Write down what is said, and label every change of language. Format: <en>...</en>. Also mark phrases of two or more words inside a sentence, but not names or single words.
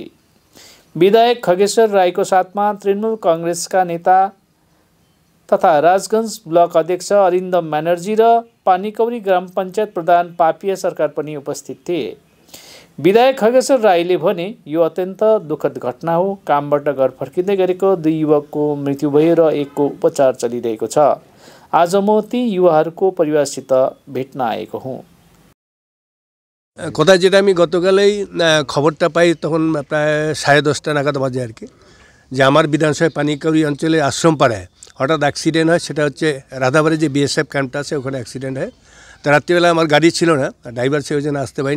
<ne>विधायक खगेश्वर रायको साथमा तृणमूल कांग्रेसका नेता तथा राजगञ्ज ब्लक अध्यक्ष अरिन्दम ब्यानर्जी र पानीकौरी ग्राम पञ्चायत प्रधान पापिया सरकार पनि उपस्थित थिए। विधायक खगेश्वर राईले भने, यो अत्यन्त दुःखद घटना हो। कामबाट घर फर्किँदै गरेको दुई युवकको मृत्यु भयो र एकको उपचार चलिरहेको छ। आज म ती युवाहरूको परिवारसित भेट्न आएको हुँ।</ne> <bn>কথা যেটা আমি গতকালেই খবরটা পাই তখন প্রায় 10:30 নাগাদ বাজে আর কি, যে আমার বিধানসভা পানিকাউরি অঞ্চলে আশ্রমপাড়ায় হঠাৎ অ্যাক্সিডেন্ট হয়। সেটা হচ্ছে রাধাবাড়ি যে বিএসএফ ক্যাম্পটা আছে ওখানে অ্যাক্সিডেন্ট হয়। তো রাত্রিবেলা আমার গাড়ি ছিল না, ড্রাইভার সে ওই জন্য আসতে পারিনি।</bn>